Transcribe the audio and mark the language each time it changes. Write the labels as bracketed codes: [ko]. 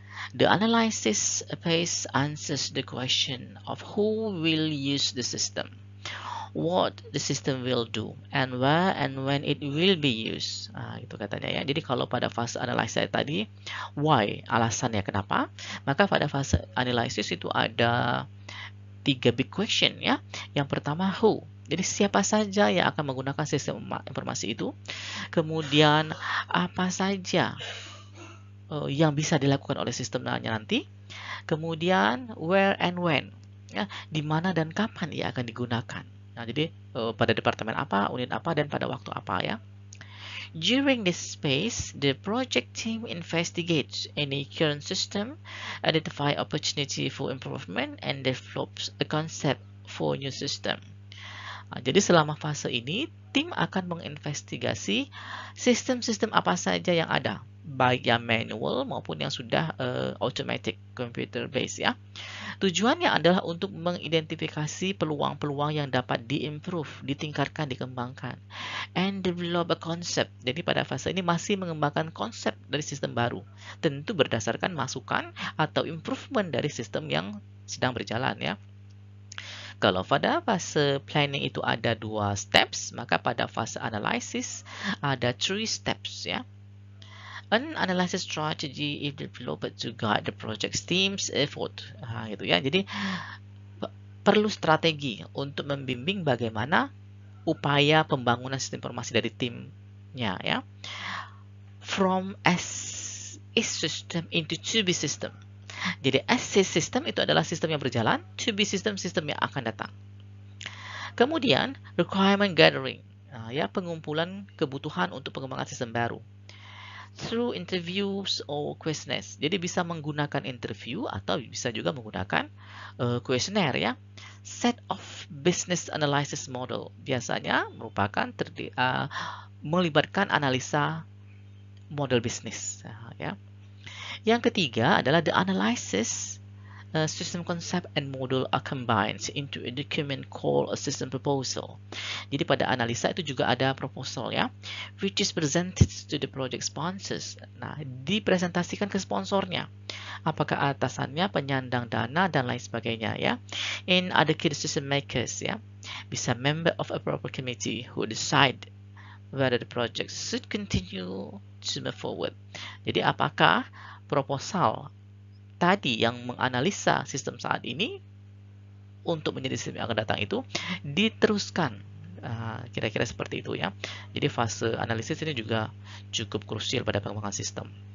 [en] The analysis phase answers the question of who will use the system, what the system will do, and where and when it will be used. [id] Itu katanya ya. Jadi kalau pada fase analysis tadi, why, alasannya kenapa, maka pada fase analysis itu ada 3 big question ya. Yang pertama, who. Jadi siapa saja yang akan menggunakan sistem informasi itu. Kemudian apa saja yang bisa dilakukan oleh sistemnya nanti. Kemudian [en] where and when, [id] ya, di mana dan kapan ia akan digunakan. Nah, jadi pada departemen apa, unit apa, dan pada waktu apa ya. [en] During this phase, the project team investigates any current system, identify opportunity for improvement, and develops a concept for new system. [id] Jadi selama fase ini, tim akan menginvestigasi sistem-sistem apa saja yang ada, baik yang manual maupun yang sudah automatic computer based ya. Tujuannya adalah untuk mengidentifikasi peluang-peluang yang dapat diimprove, ditingkatkan, dikembangkan, [en] and develop a concept. [id] Jadi pada fase ini masih mengembangkan konsep dari sistem baru, tentu berdasarkan masukan atau improvement dari sistem yang sedang berjalan ya. Kalau pada fase planning itu ada 2 steps, maka pada fase analysis ada 3 steps ya. [en] An analysis strategy is developed to guide the project team's effort. [id] Gitu ya. Jadi perlu strategi untuk membimbing bagaimana upaya pembangunan sistem informasi dari timnya ya. [en] From as is system into to be system. [id] Jadi as system itu adalah sistem yang berjalan, to be system yang akan datang. Kemudian requirement gathering, ya, pengumpulan kebutuhan untuk pengembangan sistem baru. [en] Through interviews or questionnaires. [id] Jadi bisa menggunakan interview atau bisa juga menggunakan questionnaire ya. [en] Set of business analysis model [id] biasanya merupakan melibatkan analisa model bisnis ya. Yang ketiga adalah [en] the analysis system concept and model are combined into a document called a system proposal. [id] Jadi pada analisa itu juga ada proposal ya, [en] which is presented to the project sponsors. [id] Nah, dipresentasikan ke sponsornya. Apakah atasannya, penyandang dana, dan lain sebagainya ya. [en] In other key decision makers ya, bisa member of a proper committee who decide whether the project should continue to move forward. [id] Jadi apakah proposal tadi yang menganalisa sistem saat ini untuk menjadi sistem yang akan datang itu diteruskan, kira-kira seperti itu ya. Jadi fase analisis ini juga cukup krusial pada pengembangan sistem.